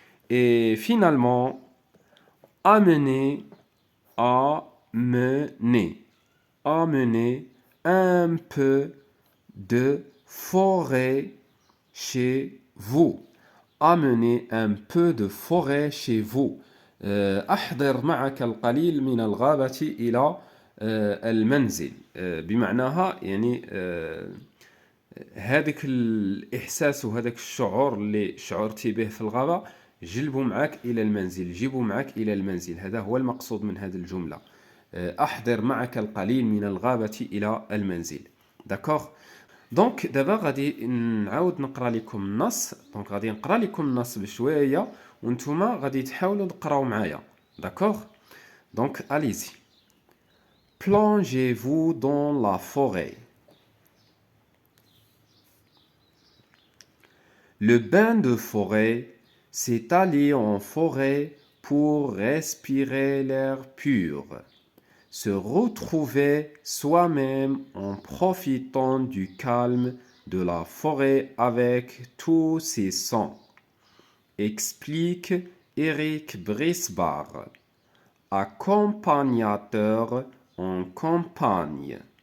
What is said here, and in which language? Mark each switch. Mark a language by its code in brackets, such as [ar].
[fr] Et finalement, amenez un peu de forêt chez vous. Amenez un peu de forêt chez vous. [ar] أحضر معك القليل من الغابة إلى المنزل. بمعناها يعني هذاك الإحساس وهذاك الشعور اللي شعرتي به في الغابة جلبوا معك إلى المنزل. جيبوا معك إلى المنزل. هذا هو المقصود من هذه الجملة. أحضر معك القليل من الغابة إلى المنزل. داكوغ. دونك دابا غادي نعاود نقرا لكم النص. دونك غادي نقرا لكم النص بشويه وانتوما غادي تحاولوا تقراو معايا. داكوغ. [fr] دونك allez-y. Plongez-vous dans la forêt. Le bain de forêt, c'est aller en forêt pour respirer l'air pur, se retrouver soi-même en profitant du calme de la forêt avec tous ses sons, explique Eric Brisbar, accompagnateur en campagne.